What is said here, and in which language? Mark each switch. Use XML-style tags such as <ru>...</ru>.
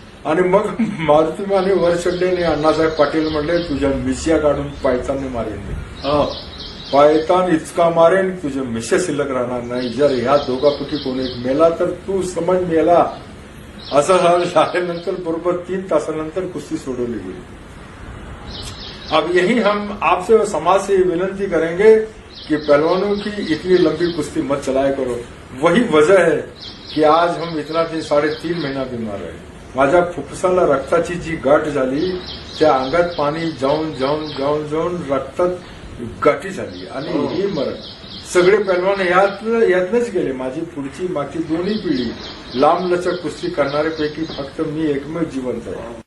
<mr>आणि मग मारुती माने वर चढले आणि अण्णासाहेब पाटील म्हणले तुझ्या मिशिया काढून पायताने मारेन मी. पायतान इतका मारेन तुझे मिशे शिल्लक राहणार नाही. जर ह्या दोघांपैकी कोणी मेला तर तू समज मेला. असं झाल्यानंतर बरोबर 3 तासानंतर कुस्ती सोडवली गेली.</mr> <hi>अब यही हम आपसे समाज से विनंती करेंगे कि पहलवानों की इतनी लंबी कुश्ती मत चलाया करो. वही वजह है की आज हम इतना दिन 3.5 महिना बीमार आहे.</hi> <mr>माझ्या फुफ्फुसाला रक्ताची जी गाठ झाली त्या अंगात पाणी जाऊन जाऊन जाऊन जाऊन रक्तात गाठी झाली आणि ही मरण. सगळे पैलवान यातनंच गेले. माझी पुढची मागची दोन्ही पिढी लांब लचक कुस्ती करणाऱ्यापैकी फक्त मी एकमेव जिवंत आहे.</mr>